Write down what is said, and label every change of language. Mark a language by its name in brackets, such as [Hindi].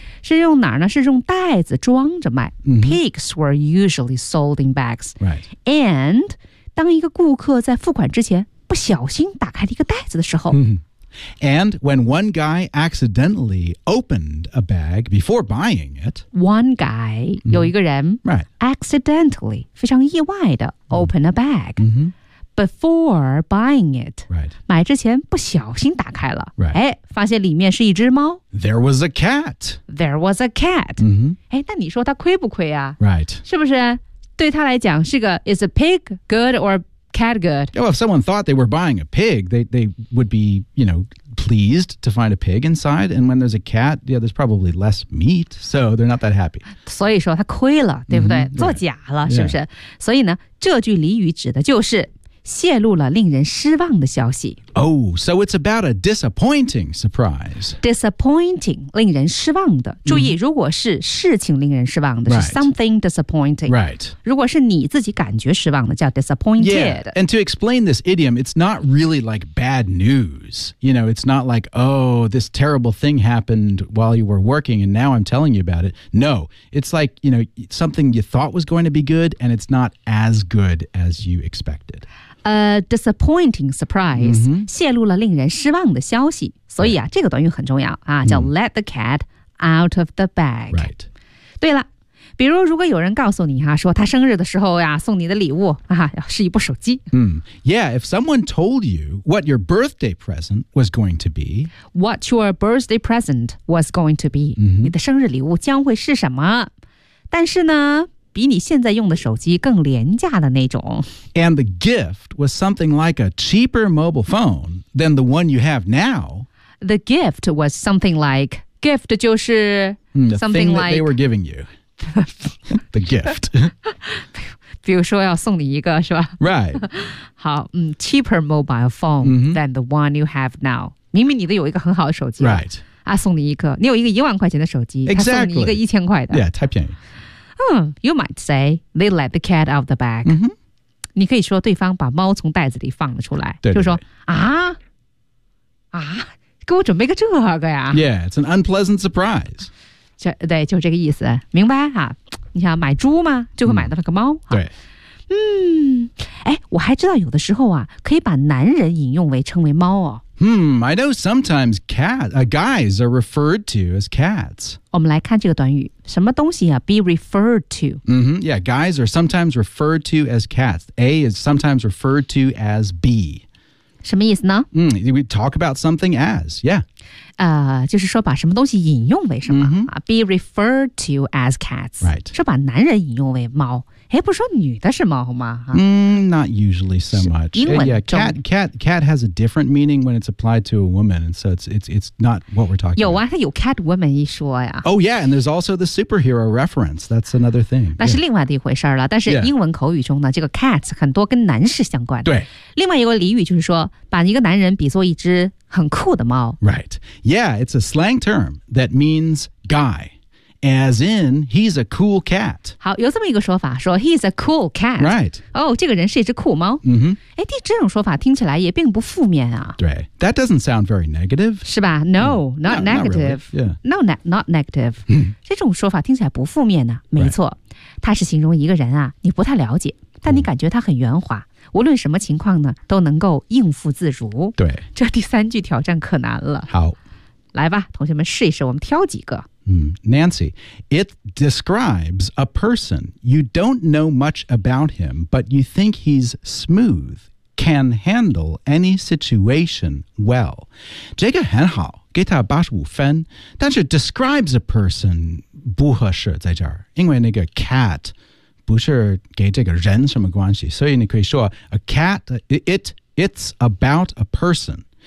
[Chinese] 是用哪儿呢是用袋子装着卖。 Mm-hmm. [English] Pigs were usually sold in bags.、 Right. [Chinese] And 当一个顾客在付款之前不小心打开了一个袋子的时候。 Mm-hmm. [English] And when one guy accidentally opened a bag before buying it. One guy,、mm-hmm. [Chinese] 有一个人、 [English] right. accidentally, [Chinese] 非常意外的 [English] opened a bag、 mm-hmm. before buying it.、 Right. [Chinese] 买之前不小心打开了、 [English] right. [Chinese] 哎、发现里面是一只猫。 [English] There was a cat.、Mm-hmm. [Chinese] 哎、那你说他亏不亏啊、 [English] right. [Chinese] 是不是对他来讲是个 [English] is a pig good or bad? Cat good. Oh, if someone thought they were buying a pig, they would be, you know, pleased to find a pig inside. And when there's a cat, yeah, there's probably less meat, so they're not that happy. [Chinese] 所以说他亏了，对不对？ Mm-hmm. 做假了， [English] yeah. [Chinese] 是不是？ [English] Yeah. [Chinese] 所以呢，这句俚语指的就是泄露了令人失望的消息。 [English] Oh, so it's about a disappointing surprise. [Chinese] Disappointing, 令人失望的。注意、mm-hmm. 如果是事情令人失望的、 [English] right. 是 something disappointing. Right. [Chinese] 如果是你自己感觉失望的叫 disappointed. [English] Yeah, and to explain this idiom, it's not really like bad news. You know, it's not like, oh, this terrible thing happened while you were working and now I'm telling you about it. No, it's like, you know, something you thought was going to be good and it's not as good as you expected. A disappointing surprise,、 mm-hmm. [Chinese] 泄露了令人失望的消息。所以啊、 [English] right. [Chinese] 这个短语很重要啊叫、mm-hmm. [English] let the cat out of the bag. Right. [Chinese] 对了比如如果有人告诉你啊说他生日的时候啊送你的礼物啊是一部手机。 Mm. [English] Yeah, if someone told you what your birthday present was going to be. What your birthday present was going to be.、 Mm-hmm. [Chinese] 你的生日礼物将会是什么但是呢比你现在用的手机更廉价的那种。 [English] And the gift was something like a cheaper mobile phone than the one you have now. The gift was something like, gift [Chinese] 就是 [English] something like... The thing that they were giving you. The gift. [Chinese] 比如说要送你一个是吧 [English] Right. 好、嗯、cheaper mobile phone、 mm-hmm. than the one you have now. [Chinese] 明明你都有一个很好的手机。 [English] Right. [Chinese] 啊送你一个。你有一个10,000块钱的手机。 [English] Exactly. [Chinese] 他送你一个1,000块的。 Yeah, 太便宜。 [English] You might say they let the cat out of the bag.、 Mm-hmm. [Chinese] 你可以说对方把猫从袋子里放了出来，对对对就说啊啊，给我准备个这个呀。 [English] Yeah, it's an unpleasant surprise. [Chinese] 这对，就这个意思，明白哈、啊？你想买猪吗？就会买到了个猫。对，嗯，哎，我还知道有的时候啊，可以把男人引用为称为猫哦。 [English] I know sometimes guys are referred to as cats. [Chinese] 我们来看这个短语，什么东西啊 ？ [English] Be referred to. Mm-hmm. Yeah, guys are sometimes referred to as cats. A is sometimes referred to as B. [Chinese] 什么意思呢？ [English] We talk about something as. Yeah. [Chinese] 就是说把什么东西引用为什么、 mm-hmm. [English] Be referred to as cats. Right. [Chinese] 说把男人引用为猫。哎，不是说女的是猫吗？ [English] Not usually so much. [Chinese] 英文中 [English] yeah, cat has a different meaning when it's applied to a woman, and so it's not what we're talking [Chinese] 有、啊、 [English] about. [Chinese] 有啊，它有 cat woman 一说呀。 [English] Oh yeah, and there's also the superhero reference. That's another thing. [Chinese] 那是另外的一回事了。但是英文口语中呢， [English] yeah. [Chinese] 这个 cats 很多跟男士相关的。对。另外一个俚语就是说，把一个男人比作一只很酷的猫。 [English] Right. Yeah, it's a slang term that means guy. As in, he's a cool cat. [Chinese] 好，有这么一个说法，说 [English] he's a cool cat. Right. [Chinese] 哦，这个人是一只酷猫。 Mm-hmm. 哎，这种说法听起来也并不负面啊。 [English] 对 ，that doesn't sound very negative. [Chinese] 是吧 [English] ？No, not negative. Not really. Yeah. No, not negative. [Chinese] 这种说法听起来不负面呢、啊。没错， [English] right. [Chinese] 它是形容一个人啊，你不太了解，但你感觉他很圆滑。无论什么情况呢，都能够应付自如。对，这第三句挑战可难了。好，来吧，同学们试一试，我们挑几个。 [English] Nancy, it describes a person. You don't know much about him, but you think he's smooth, can handle any situation well. [Chinese] 这个很好，给他85分。但是 [English] describes a person [Chinese] 不合适在这儿， 因为那个 cat 不是给这个人什么关系， 所以你可以说 [English] a cat, it's about a person.